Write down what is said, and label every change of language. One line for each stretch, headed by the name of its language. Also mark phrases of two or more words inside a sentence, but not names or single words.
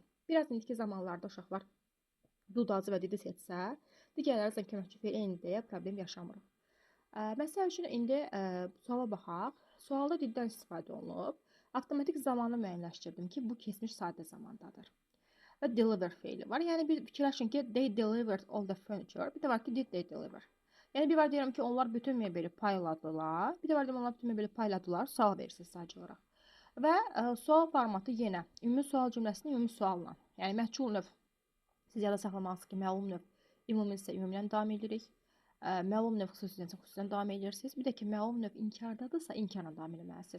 Azerbaijani: Biraz indiki zamanlarda uşaqlar do, does-ı və didi seçsə, digərləri köməkçi feil eyni deyə problem yaşamırıq. Məsəl üçün, indi suala baxaq. Sualda diddən istifadə olunub. Avtomatik zamanı müəyyənləşdirdim ki, bu keçmiş sadə zamandadır. Və deliver feili var. Yəni, bir fikirləşin ki,
English: they delivered all the furniture.
Azerbaijani: Bir də var ki,
English: did they deliver.
Azerbaijani: Yəni, bir var deyirəm ki, onlar bütün mebeli payladılar. Bir də var deyirəm, onlar bütün mebeli payladılar. Sual verirsiniz sadəcə olaraq. Və sual formatı yenə ümumi sual cümləsində ümumi sualla. Yəni, məchul növ. Siz yada saxlamalısınız ki, məlum növ ümumilsə ümumilən davam edirik. Məlum növ xüsusidən davam edirsiniz. Bir də ki, məlum növ inkardadırsa, inkarla davam etməlisiniz.